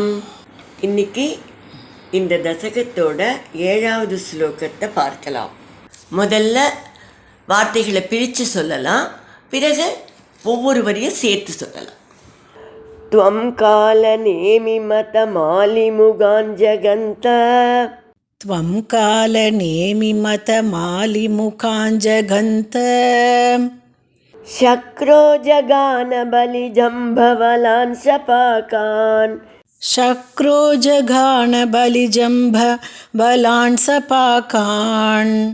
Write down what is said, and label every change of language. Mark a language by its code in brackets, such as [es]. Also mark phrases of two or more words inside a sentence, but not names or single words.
[ta] இன்னைக்கு இந்த தசகத்தோட 7வது ஸ்லோகத்தை பார்க்கலாம். முதல்ல வார்த்தைகளை பிரித்து சொல்லலாம், பிறகு ஒவ்வொரு வரியும் சேர்த்து சொல்லலாம். [sa] त्वं काल नेमि मत मालिमुखान् जगन्त त्वं कालनेमिमतमालिमुखान् जगन्त शक्रो जगान बलिजम्भवलान् सपाकान् शक्रो जघानबलिजम्भवलान् सपाकान्